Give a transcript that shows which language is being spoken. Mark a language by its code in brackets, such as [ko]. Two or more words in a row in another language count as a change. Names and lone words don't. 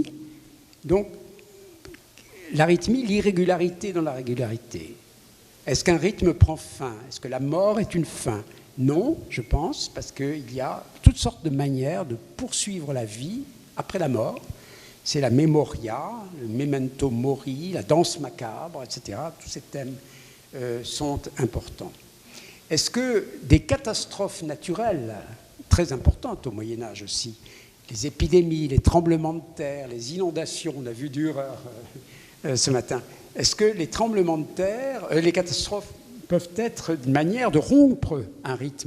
[fr] Donc, l'arythmie, l'irrégularité dans la régularité. Est-ce qu'un rythme prend fin? Est-ce que la mort est une fin? Non, je pense, parce qu'il y a toutes sortes de manières de poursuivre la vie après la mort. C'est la memoria, le [la] memento mori, [fr] la danse macabre, etc. Tous ces thèmes sont importants. Est-ce que des catastrophes naturelles, très importantes au Moyen-Âge aussi, les épidémies, les tremblements de terre, les inondations, on a vu Dürer ce matin, est-ce que les tremblements de terre, les catastrophes peuvent être une manière de rompre un rythme?